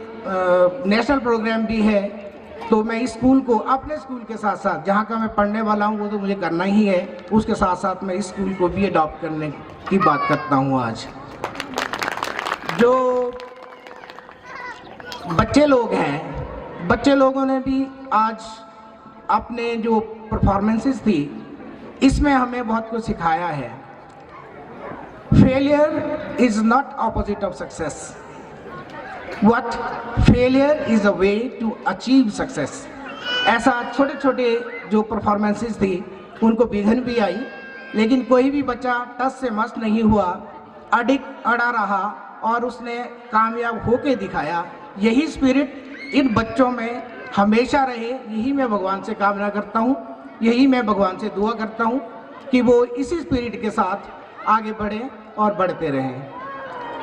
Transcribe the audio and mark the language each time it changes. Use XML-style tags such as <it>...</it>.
<hi>National programme भी है, तो मैं इस स्कूल को अपने स्कूल के साथ साथ, जहाँ का मैं पढ़ने वाला हूँ वो तो मुझे करना ही है, उसके साथ साथ मैं इस स्कूल को भी अडॉप्ट करने की बात करता हूँ। आज जो बच्चे लोग हैं, बच्चे लोगों ने भी आज अपने जो परफॉर्मेंसेस थी इसमें हमें बहुत कुछ सिखाया है।</hi> <en>Failure is not opposite of success, What failure is a way to achieve success।</en> <hi>ऐसा छोटे छोटे जो परफॉर्मेंसेस थी उनको विघ्न भी आई, लेकिन कोई भी बच्चा टस से मस नहीं हुआ, अड़ा रहा और उसने कामयाब होके दिखाया। यही स्पिरिट इन बच्चों में हमेशा रहे, यही मैं भगवान से कामना करता हूँ, यही मैं भगवान से दुआ करता हूँ कि वो इसी स्पिरिट के साथ आगे बढ़ें और बढ़ते रहें।</hi>